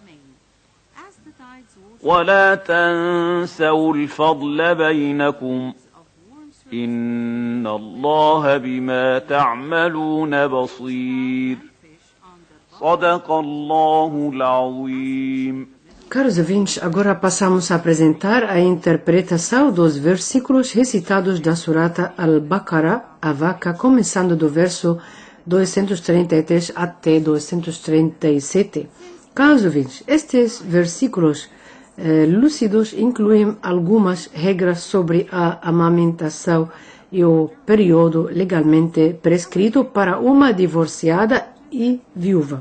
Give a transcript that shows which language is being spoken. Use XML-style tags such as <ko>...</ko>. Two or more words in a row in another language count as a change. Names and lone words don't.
<ar>ولا تنسوا الفضل بينكم إن الله بما تعملون بصير صدق الله العظيم.</ar> <pt>Caros ouvintes, agora passamos a apresentar a interpretação dos versículos recitados da Surata Al-Baqarah, a vaca, começando do verso 233 até 237. Caros ouvintes, estes versículos lúcidos incluem algumas regras sobre a amamentação e o período legalmente prescrito para uma divorciada e viúva.</pt>